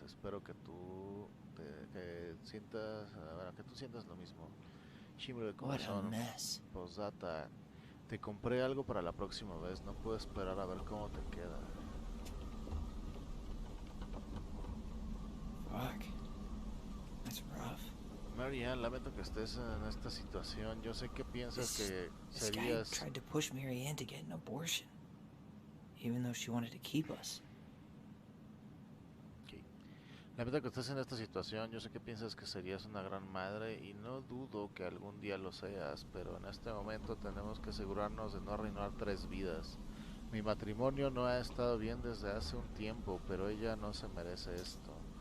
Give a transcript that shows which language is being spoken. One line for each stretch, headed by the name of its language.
Spanish: Espero que tú que sientas, bueno, que tú sientas lo mismo. Chimbre de corazón. Posdata. Te compré algo para la próxima vez. No puedo esperar a ver cómo te queda.
English: Fuck. That's rough.
Spanish: Marianne, lamento que estés en esta situación. Yo sé que piensas que
English: This guy
Spanish: serías...
English: tried to push Marianne to get an abortion, even though she wanted to keep us. Okay.
Spanish: Lamento que estés en esta situación. Yo sé que piensas que serías una gran madre y no dudo que algún día lo seas, pero en este momento tenemos que asegurarnos de no arruinar 3 vidas. Mi matrimonio no ha estado bien desde hace un tiempo, pero ella no se merece esto.